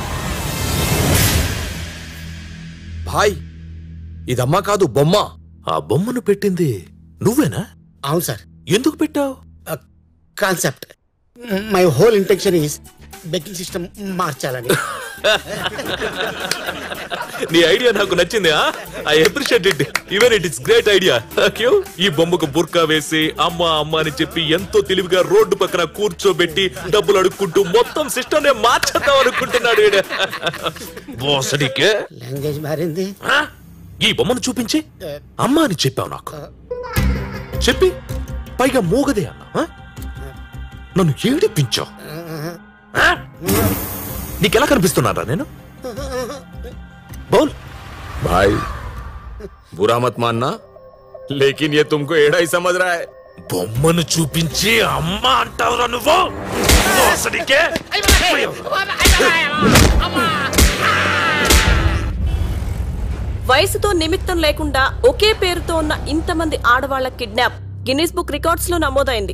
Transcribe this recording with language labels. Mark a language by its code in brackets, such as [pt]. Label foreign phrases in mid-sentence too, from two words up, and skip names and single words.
[te] భాయ్, ఇదమ్మా కాదు, బొమ్మ. ఆ బొమ్మను పెట్టింది నువ్వేనా? అవును సార్. ఎందుకు పెట్టావు? కాన్సెప్ట్. [en] my whole intention is begging system మార్చాలని. [te] నీ ఐడియా నాకు నచ్చింది. [en] I appreciate it. Even it is great idea. [te] ఈ బొమ్మకు బుర్కా వేసి అమ్మ అమ్మ అని చెప్పి ఎంతో తెలివిగా రోడ్డు పక్కన కూర్చోబెట్టి డబ్బులు అడుక్కుంటూ మొత్తం సిస్టమ్ నే మార్చేద్దాం అనుకుంటున్నాడు. లాంగ్వేజ్ మారింది. ఈ బొమ్మను చూపించి అమ్మ అని చెప్పావు నాకు. చెప్పి పైగా మూగదే అన్నా. నన్ను ఏడిపించావు. నీకెలా కనిపిస్తున్నారా నేను? బోల్. [hi] भाई बुरा मत मानना, लेकिन ये तुमको एड़ा ही समझ रहा है. [te] బొమ్మను చూపించి అమ్మ అంటావురా నువ్వు? వయసుతో నిమిత్తం లేకుండా ఒకే పేరుతో ఉన్న ఇంతమంది ఆడవాళ్ల కిడ్నాప్ గిన్నిస్ బుక్ రికార్డ్స్ లో నమోదైంది.